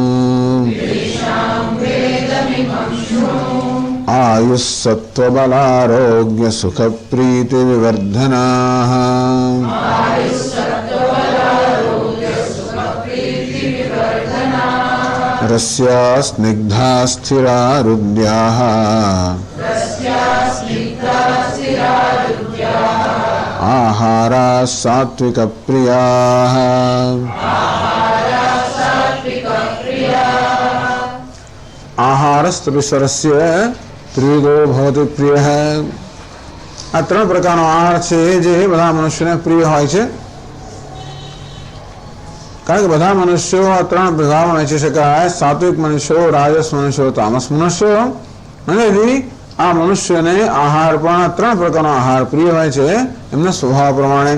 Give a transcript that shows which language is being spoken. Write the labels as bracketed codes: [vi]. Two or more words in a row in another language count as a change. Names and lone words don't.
[sa] आयुः सत्त्वबलारोग्यसुखप्रीतिविवर्धनाः रस्या स्निग्धा स्थिरा रुद्याः आहाराः सात्विकप्रियाः। आहारस्तविश्वरस्य त्रिविधो भवति प्रियः। [gu] આ ત્રણ પ્રકારનો આહાર છે જે બધા મનુષ્યને પ્રિય હોય છે, કારણ કે બધા મનુષ્યો આ ત્રણ વિભાગમાં વહેંચી શકાય: સાત્વિક મનુષ્યો, રાજસ મનુષ્યો, તામસ મનુષ્યો. અને આ મનુષ્યને આહાર પણ ત્રણ પ્રકારનો આહાર પ્રિય હોય છે એમના સ્વભાવ પ્રમાણે.